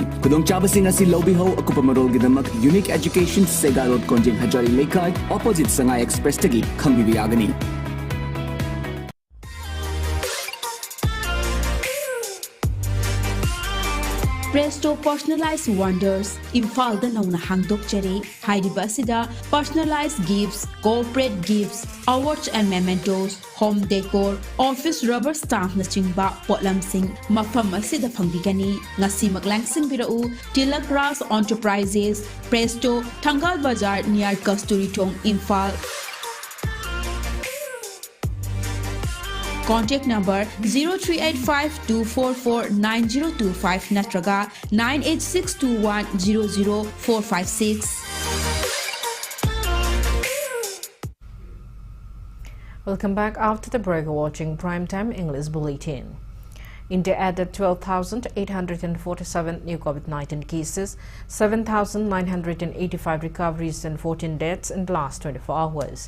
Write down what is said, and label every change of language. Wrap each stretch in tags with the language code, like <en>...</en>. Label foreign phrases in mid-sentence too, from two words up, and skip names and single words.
<mni>Kudong chaba singa si lobby ho Marol Gidamak Unique Education Segarod Konjing Hajari Lekai opposite Sangai Express Tagi Kambi Yagani. Presto Personalized Wonders Imphal da nauna hangdok chari haidiba asida</mni> <en>personalized gifts, corporate gifts, awards and mementos, home decor, office rubber stamp</en> <mni>na chingba potlam sing mafam asida phangbigani ngasi maglangsing birau Tilak Ras Enterprises Presto Thangal Bazar near Kasturi Thong Imphal.</mni> <en>Contact number 0385-244-9025 natraga 98621-00456. Welcome back after the break, watching Primetime English Bulletin. India added 12,847 new COVID-19 cases, 7,985 recoveries and 14 deaths in the last 24 hours.</en>